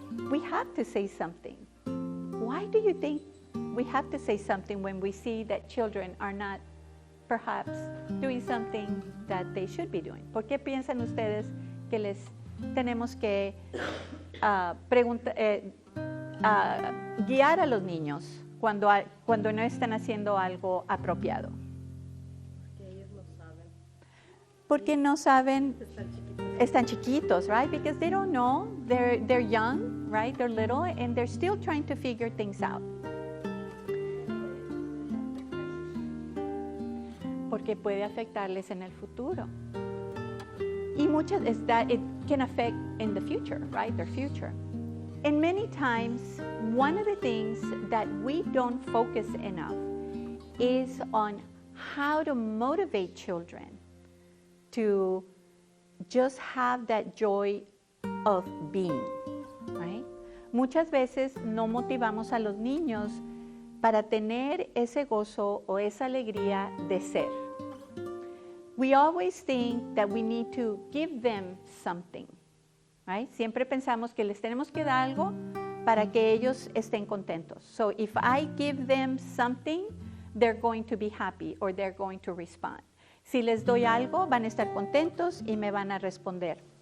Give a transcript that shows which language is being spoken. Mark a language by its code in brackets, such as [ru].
[en] We have to say something. Why do you think we have to say something when we see that children are not perhaps doing something that they should be doing? [es] ¿Por qué piensan ustedes que les tenemos que guiar a los niños cuando no están haciendo algo apropiado? Porque ellos no saben. Porque no saben, están chiquitos, right? [en] Because they don't know, they're young, right? They're little and they're still trying to figure things out. [es] Porque puede afectarles en el futuro. Y muchas [en] es that it can affect in the future, right? Their future. And many times, one of the things that we don't focus enough is on how to motivate children to just have that joy of being, right? [es] Muchas veces no motivamos a los niños para tener ese gozo o esa alegría de ser. [en] We always think that we need to give them something, right? [es] Siempre pensamos que les tenemos que dar algo para que ellos estén contentos. [en] So if I give them something, they're going to be happy or they're going to respond. [es] Si les doy algo, van a estar contentos y me van a responder.